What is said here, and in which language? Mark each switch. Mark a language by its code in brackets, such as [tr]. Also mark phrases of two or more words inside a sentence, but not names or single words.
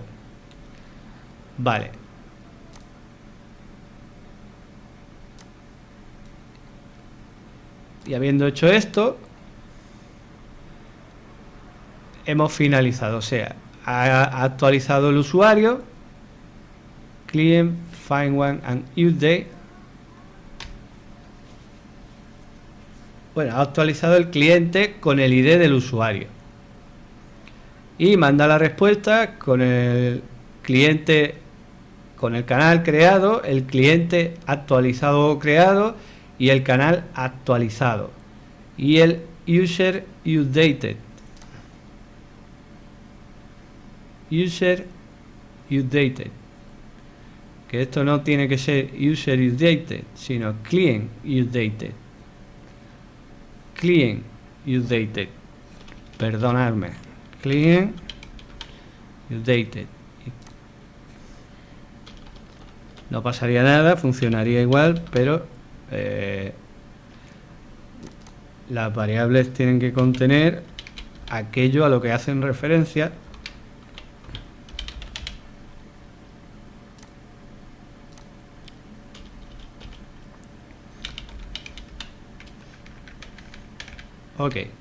[es] Vale. Y habiendo hecho esto, hemos finalizado, o sea, ha actualizado el usuario, [en] client, find one and update. [es] Bueno, ha actualizado el cliente con el ID del usuario y manda la respuesta con el cliente, con el canal creado, el cliente actualizado o creado y el canal actualizado y el [en] user updated. [es] Que esto no tiene que ser [en] user updated, [es] sino [en] client updated. [es] perdonadme, [en] client updated. [es] No pasaría nada, funcionaría igual, pero las variables tienen que contener aquello a lo que hacen referencia. Ok.